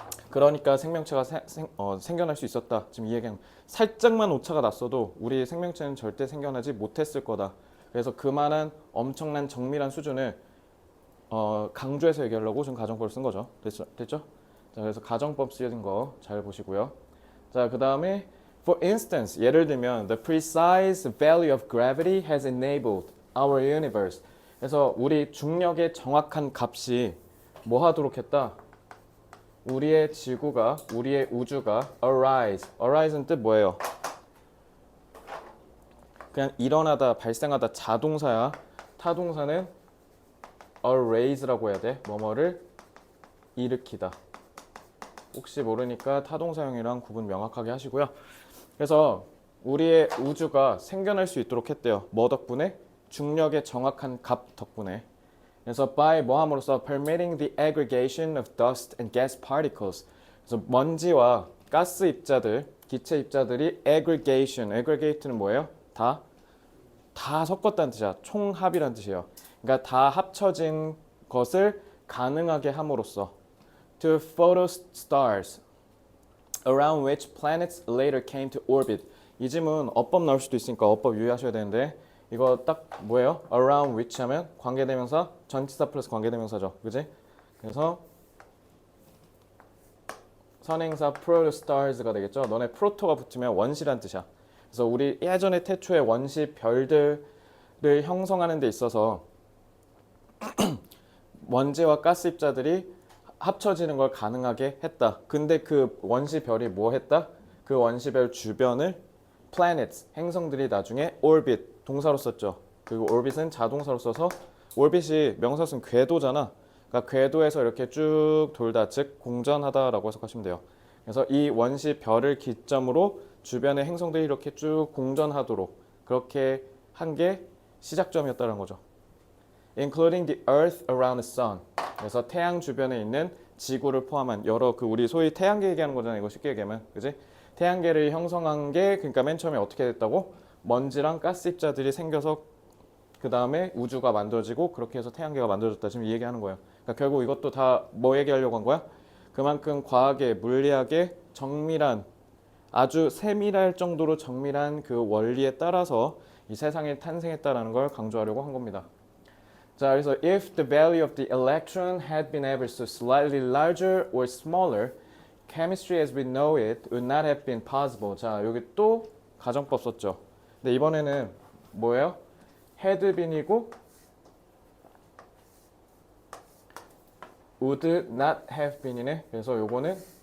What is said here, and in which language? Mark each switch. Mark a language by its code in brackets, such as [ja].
[ko] 그러니까 생명체가 생겨날 수 있었다. 지금 이 얘기는 살짝만 오차가 났어도 우리 생명체는 절대 생겨나지 못했을 거다. 그래서 그만한 엄청난 정밀한 수준을 강조해서 얘기하려고 지금 가정법을 쓴 거죠. 됐죠? 자, 그래서 가정법 쓰여진 거 잘 보시고요. 자, 그 다음에 [en] For instance, [ko] 예를 들면 [en] the precise value of gravity has enabled our universe. [ko] 그래서 우리 중력의 정확한 값이 뭐 하도록 했다? 우리의 지구가, 우리의 우주가 arise. arise는 뜻 뭐예요? 그냥 일어나다, 발생하다 자동사야. 타동사는 araise라고 해야 돼. 뭐뭐를 일으키다. 혹시 모르니까 타동사형이랑 구분 명확하게 하시고요. 그래서 우리의 우주가 생겨날 수 있도록 했대요. 뭐 덕분에? 중력의 정확한 값 덕분에. 그래서 [en] by [ko] 뭐 함으로써 [en] permitting the aggregation of dust and gas particles. [ko] 그래서 먼지와 가스 입자들, 기체 입자들이 aggregation는 뭐예요? 다 섞었다는 뜻이야. 총합이라는 뜻이에요. 그러니까 다 합쳐진 것을 가능하게 함으로써 [en] to photostars around which planets later came to orbit. [ko] 이 질문 어법 나올 수도 있으니까 어법 유의하셔야 되는데 이거 딱 뭐예요? around which 하면 관계대명사, 전치사 플러스 관계대명사죠. 그지? 그래서 선행사 protostars가 되겠죠. 너네 프로토가 붙으면 원시란 뜻이야. 그래서 우리 예전에 태초에 원시 별들을 형성하는 데 있어서 먼지와 가스 입자들이 합쳐지는 걸 가능하게 했다. 근데 그 원시별이 뭐 했다? 그 원시별 주변을 planets, 행성들이 나중에 orbit, 동사로 썼죠. 그리고 orbit은 자동사로 써서 orbit이 명사 쓴 궤도잖아. 그러니까 궤도에서 이렇게 쭉 돌다, 즉 공전하다라고 해석하시면 돼요. 그래서 이 원시별을 기점으로 주변의 행성들이 이렇게 쭉 공전하도록 그렇게 한 게 시작점이었다는 거죠. [en] Including the Earth around the Sun. [ko] 그래서 태양 주변에 있는 지구를 포함한 여러 그 우리 소위 태양계 얘기하는 거잖아요. 이거 쉽게 얘기하면, 그지? 태양계를 형성한 게 그러니까 맨 처음에 어떻게 됐다고? 먼지랑 가스 입자들이 생겨서 그 다음에 우주가 만들어지고 그렇게 해서 태양계가 만들어졌다. 지금 이 얘기하는 거예요. 그러니까 결국 이것도 다 뭐 얘기하려고 한 거야? 그만큼 과학의 물리학의 정밀한 아주 세밀할 정도로 정밀한 그 원리에 따라서 이 세상이 탄생했다라는 걸 강조하려고 한 겁니다. [en] 자, 그래서 if the value of the electron had been ever so slightly larger or smaller, chemistry as we know it would not have been possible. [ko] 자, 여기 또 가정법 썼죠. 근데 이번에는 뭐예요? had been이고 would not have been이네. 그래서 요거는